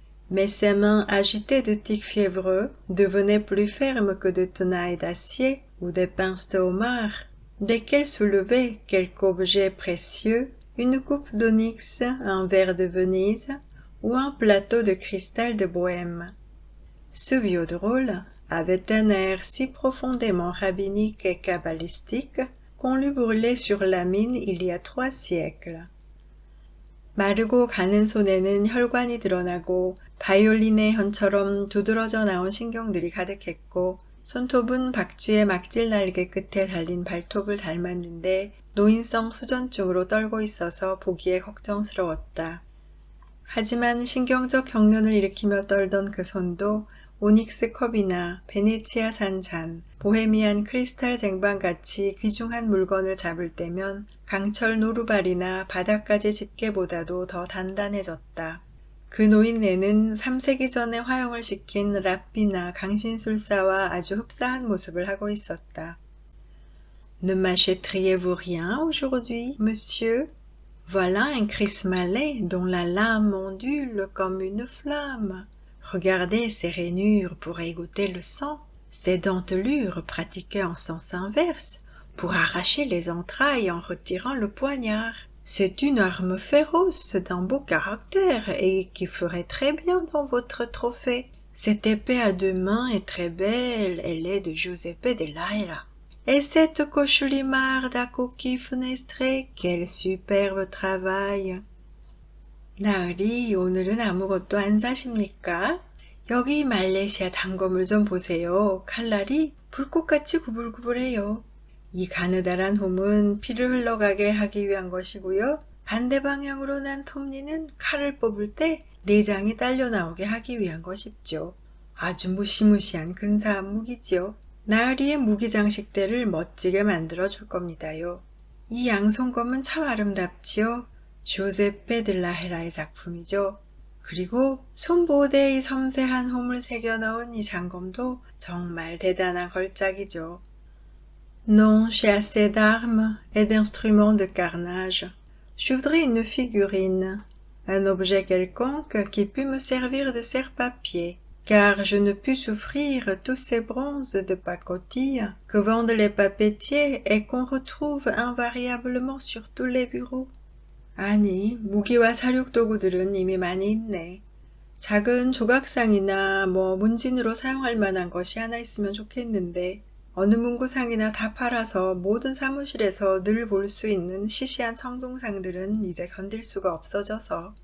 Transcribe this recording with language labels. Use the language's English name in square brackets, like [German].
[French] Mais ses mains agitées de tics fiévreux devenaient plus fermes que de tenailles d'acier ou des pinces de homard, dès qu'elle soulevait quelque objet précieux, une coupe d'onyx, un verre de Venise ou un plateau de cristal de Bohême. Ce vieux drôle avait un air si profondément rabbinique et kabbalistique qu'on l'eût brûlé sur la mine il y a 3 siècles. [Korean] 마르고 가는 손에는 혈관이 드러나고 바이올린의 현처럼 두드러져 나온 신경들이 가득했고 손톱은 박쥐의 막질 날개 끝에 달린 발톱을 닮았는데 노인성 수전증으로 떨고 있어서 보기에 걱정스러웠다. 하지만 신경적 경련을 일으키며 떨던 그 손도 오닉스 컵이나 베네치아산 잔, 보헤미안 크리스탈 쟁반같이 귀중한 물건을 잡을 때면 강철 노루발이나 바닥가지 집게보다도 더 단단해졌다. 그 노인네는 3세기 전에 화형을 시킨 랍비나 강신술사와 아주 흡사한 모습을 하고 있었다. [French] Ne m'achèteriez-vous rien aujourd'hui, monsieur? Voilà un Chryse-Malais dont la lame ondule comme une flamme. Regardez ces rainures pour égoutter le sang, ces dentelures pratiquées en sens inverse pour arracher les entrailles en retirant le poignard. C'est une arme féroce d'un beau caractère et qui ferait très bien dans votre trophée. Cette épée à 2 mains est très belle, elle est de Giuseppe dell'Aila. Et cette cauchelimarde à coquille fenestrée, quel superbe travail! [Korean] 나으리, 오늘은 아무것도 안 사십니까? 여기 말레이시아 단검을 좀 보세요. 칼날이 불꽃같이 구불구불해요. 이 가느다란 홈은 피를 흘러가게 하기 위한 것이고요. 반대 방향으로 난 톱니는 칼을 뽑을 때 내장이 딸려 나오게 하기 위한 것이죠. 아주 무시무시한 근사한 무기지요. 나으리의 무기 장식대를 멋지게 만들어 줄 겁니다요. 이 양손검은 참 아름답지요. 조세페 들라헤라의 작품이죠. 그리고 손보호대에 이 섬세한 홈을 새겨 넣은 이 장검도 정말 대단한 걸작이죠. [French] Non, j'ai assez d'armes et d'instruments de carnage. Je voudrais une figurine, un objet quelconque qui pût me servir de serre-papier, car je ne puis souffrir tous ces bronzes de pacotille que vendent les papetiers et qu'on retrouve invariablement sur tous les bureaux. [Korean] 아니, 무기와 사륙도구들은 이미 많이 있네. 작은 조각상이나 문진으로 사용할 만한 것이 하나 있으면 좋겠는데 어느 문구상이나 다 팔아서 모든 사무실에서 늘 볼 수 있는 시시한 청동상들은 이제 건들 수가 없어져서